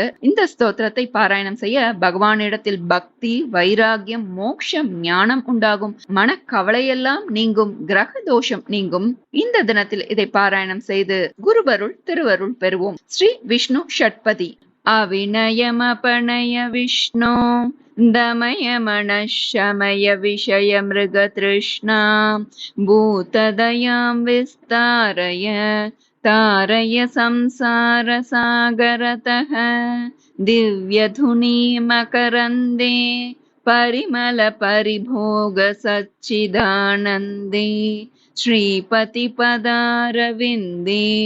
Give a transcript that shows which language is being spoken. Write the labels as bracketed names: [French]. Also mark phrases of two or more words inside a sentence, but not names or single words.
[Tamil] இந்த ஸ்தோத்திரத்தை பாராயணம் செய்ய பகவானிடத்தில் பக்தி, வைராகியம், மோட்சம், ஞானம் உண்டாகும், மனக்கவலையெல்லாம் நீங்கும், கிரக தோஷம் நீங்கும். இந்த தினத்தில் இதை பாராயணம் செய்து குருபருள் திருவருள் பெறுவோம். ஸ்ரீ விஷ்ணு ஷட்பதி. [Sanskrit] अविनयमपनय विष्णु दमय मनशमय विषय मृग तृष्णा भूतदयां विस्तारय तारय संसार सागरतः दिव्यधुनी मकरन्दे परिमल परिभोग सच्चिदानन्दे श्रीपतिपदारविन्दे